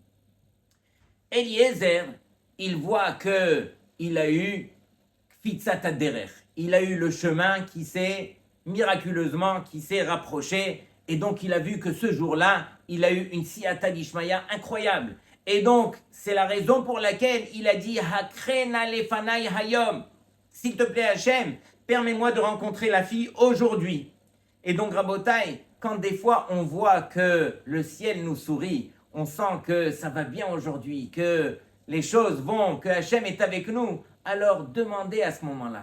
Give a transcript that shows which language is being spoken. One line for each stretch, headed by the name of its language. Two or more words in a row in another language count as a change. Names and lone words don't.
French: Eliezer, il voit qu'il a eu
Hebrew: קפיצת הדרך.
French: Il a eu le chemin qui s'est rapproché. Et donc, il a vu que ce jour-là, il a eu une
Aramaic: סייעתא דשמיא
French: incroyable. Et donc, c'est la raison pour laquelle il a dit
Hebrew: הקרה נא לפני היום.
French: S'il te plaît, Hachem, permets-moi de rencontrer la fille aujourd'hui. Et donc, Rabotai, quand des fois on voit que le ciel nous sourit, on sent que ça va bien aujourd'hui, que les choses vont, que Hachem est avec nous, alors demandez à ce moment-là.